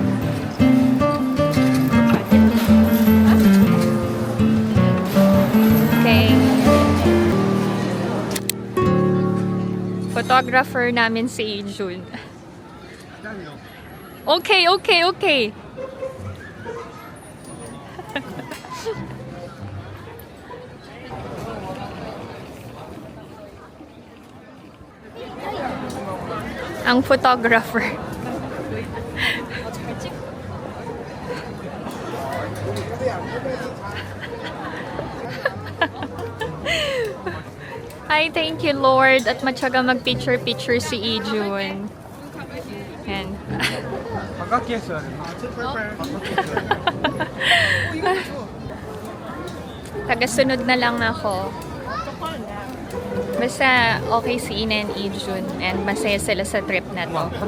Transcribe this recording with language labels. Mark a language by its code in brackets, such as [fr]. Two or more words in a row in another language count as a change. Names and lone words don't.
[tl] Okay. Photographer namin si Jun. Okay, okay, okay. Ang photographer. Hi, [en] thank you Lord [tl] at matyaga mag-picture-picture si Ijun. Yan. Tagasunod na lang ako. Basta okay si Ina and Ijun and masaya sila sa trip na to.